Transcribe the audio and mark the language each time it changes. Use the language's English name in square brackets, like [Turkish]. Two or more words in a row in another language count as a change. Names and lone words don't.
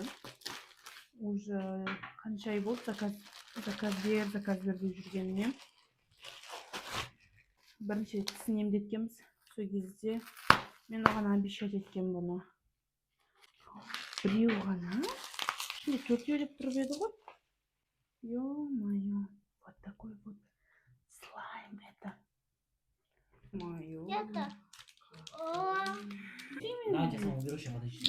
[Kazakh] Уже қанша ай болды заказ бер деп жүргеніне. Бірінші тісін емдеткенбіз. Сол кезде мен оған обещать еткен бұны. Біреу ғана. Şimdi төртеулеп тұрып еді ғой. [Russian] Ё-моё. Вот такой вот слайм это. Моё. Это. Давайте сам уберу, сейчас водички.